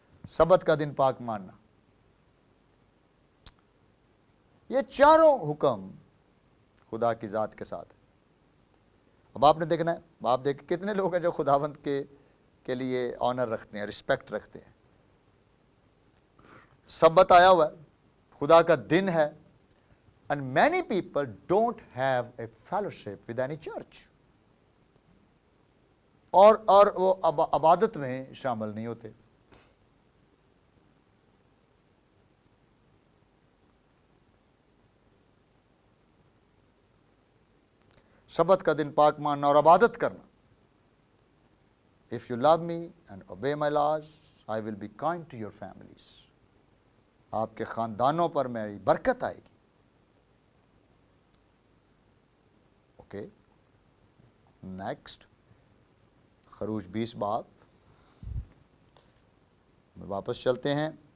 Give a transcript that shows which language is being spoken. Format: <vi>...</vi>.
<ur>سبت کا دن پاک ماننا، یہ چاروں حکم خدا کی ذات کے ساتھ ہے. اب آپ نے دیکھنا ہے، آپ دیکھ کتنے لوگ ہیں جو خداوند کے لیے آنر رکھتے ہیں، رسپیکٹ رکھتے ہیں. سبت آیا ہوا ہے، خدا کا دن ہے،</ur> <en>and many people don't have a fellowship with any church.</en> <ur>اور وہ عبادت میں شامل نہیں ہوتے. سبت کا دن پاک ماننا اور عبادت کرنا.</ur> <en>If you love me and obey my laws, I will be kind to your families.</en> <ur>آپ کے خاندانوں پر میری برکت آئے گی. اوکے، نیکسٹ خروج 20 باب میں واپس چلتے ہیں.</ur>